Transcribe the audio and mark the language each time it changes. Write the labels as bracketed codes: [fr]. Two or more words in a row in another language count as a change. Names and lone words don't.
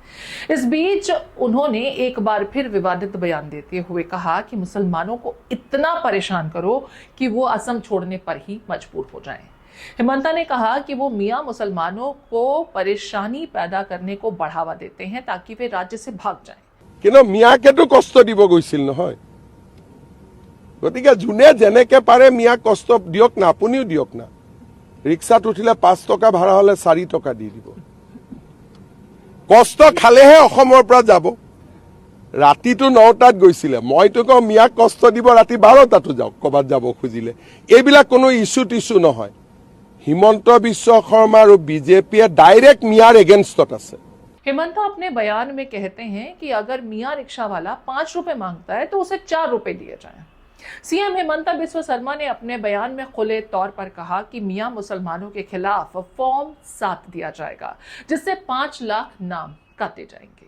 [hi] इस बीच उन्होंने एक बार फिर विवादित बयान देते हुए कहा कि मुसलमानों को इतना परेशान करो कि वो असम छोड़ने पर ही मजबूर हो जाएं। हिमंता ने कहा कि वो मियां मुसलमानों को परेशानी पैदा करने को बढ़ावा देते हैं ताकि वे राज्य से भाग जाएं। [as] কিন্তু মিয়াকেতো কষ্ট দিব গৈছিল নহয়। গতিকে যোনে যেনেকে পাৰে মিয়াক কষ্ট দিয়ক না, আপুনিও দিয়ক না। ৰিক্সাত উঠিলে 5 টকা ভাড়া হলে 4 টকা দি দিব। কষ্ট খালেহে অসমৰ পৰা যাব। ৰাতিটো 9টাত গৈছিলে, মইতো কওঁ মিয়াক কষ্ট দিব ৰাতি 12টাতো যাওক কবাত যাব খুজিলে। এইবিলাক কোনো ইস্যু নহয়। হিমন্ত বিশ্ব শৰ্মা আৰু বিজেপিয়ে ডাইৰেক্ট মিয়াৰ এগেইনষ্টত আছে। [hi] हिमंता अपने बयान में कहते हैं कि अगर मियां रिक्शा वाला 5 रुपए मांगता है तो उसे 4 रुपए दिए जाएं। सीएम हिमंता बिस्वा शर्मा ने अपने बयान में खुले तौर पर कहा कि मियां मुसलमानों के खिलाफ फॉर्म 7 दिया जाएगा, जिससे 5 लाख नाम काटे जाएंगे।